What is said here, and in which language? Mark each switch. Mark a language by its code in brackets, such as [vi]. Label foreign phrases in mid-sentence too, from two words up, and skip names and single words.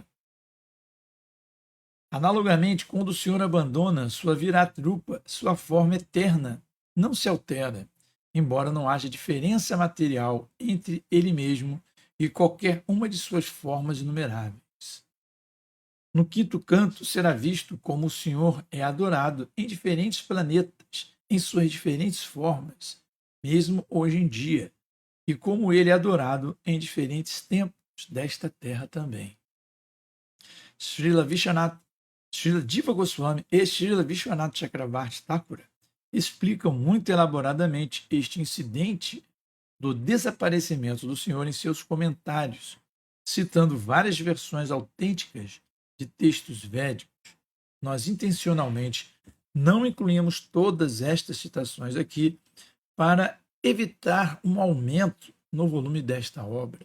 [pt] Analogamente, quando o Senhor abandona sua Viratrupa, sua forma eterna não se altera, embora não haja diferença material entre ele mesmo e qualquer uma de suas formas inumeráveis. No quinto canto, será visto como o Senhor é adorado em diferentes planetas, em suas diferentes formas, mesmo hoje em dia, e como ele é adorado em diferentes tempos desta terra também. Srila Vishwanath, Srila Jiva Goswami e Srila Vishwanath Chakravarti Thakura explicam muito elaboradamente este incidente do desaparecimento do Senhor em seus comentários, citando várias versões autênticas de textos védicos. Nós intencionalmente não incluímos todas estas citações aqui para evitar um aumento no volume desta obra.